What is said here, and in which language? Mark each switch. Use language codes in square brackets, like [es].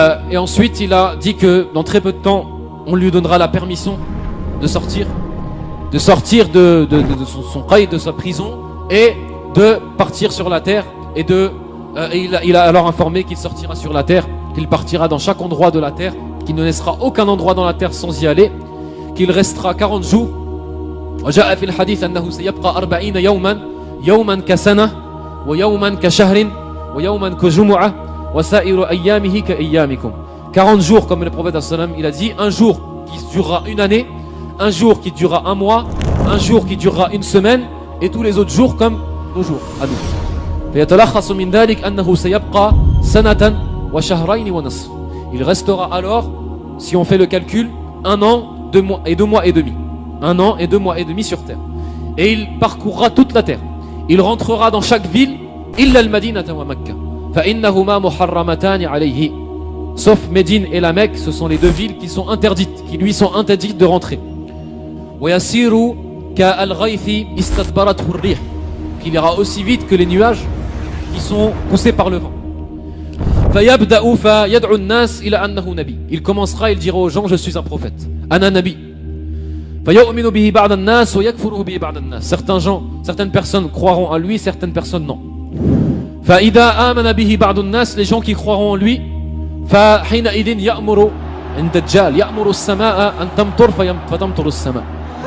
[fr] Et ensuite il a dit que dans très peu de temps on lui donnera la permission de sortir de son qaïd, de sa prison, et de partir sur la terre, et il a alors informé qu'il sortira sur la terre, qu'il partira dans chaque endroit de la terre, qu'il ne laissera aucun endroit dans la terre sans y aller, qu'il restera 40 jours. [ar] وجاء في الحديث أنه سيبقى 40 يوما يوما كسنة ويوما كشهر ويوما كجمعة وسائر أيامه كأيامكم. [fr] 40 jours, comme le prophète sallam, il a dit, un jour qui durera une année, un jour qui durera un mois, un jour qui durera une semaine, et tous les autres jours comme nos jours à nous. [ar] فيتلخص من ذلك أنه سيبقى سنة وشهرين ونصف. [fr] Il restera alors, si on fait le calcul, un an, 2 mois et 2 mois et demi. Un an et 2 mois et demi sur terre. Et il parcourra toute la terre. Il rentrera dans chaque ville, [ar] إلا المدينة ومكة فإنهما محرمتان عليه. [fr] sauf Médine et la Mecque, ce sont les deux villes qui sont interdites, qui lui sont interdites de rentrer. [ar] وَيَسِيرُ كَالْغَيْثِ إِسْتَدْبَرَتْهُ الرِّيحُ, [fr] qu'il ira aussi vite que les nuages qui sont poussés par le vent. [ar] فَيَبْدَأُ فَيَدْعُ النَّاسِ إِلَى أَنَّهُ نَبِيٌّ, [fr] il commencera, il dira aux gens, je suis un prophète. [ar] أَنَا نَبِيٌّ. فَيُؤْمِنُ بِهِ بَعْضَ النَّاسِ وَيَكْفُرُ بِهِ بَعْضَ النَّاسِ. [fr] Certaines personnes croiront en lui, certaines personnes non. [ar] فَإِذَا آمَنَ بِهِ بَعْضُ النَّاسِ, [fr] les gens qui croiront en lui, [ar] فَحِينَئِذٍ يَأْمُرُ الدَّجَّالِ يَأْمُرُ السَّمَاءَ أَن تَمْطُرَ فَتَمْطُرُ السَّمَاء.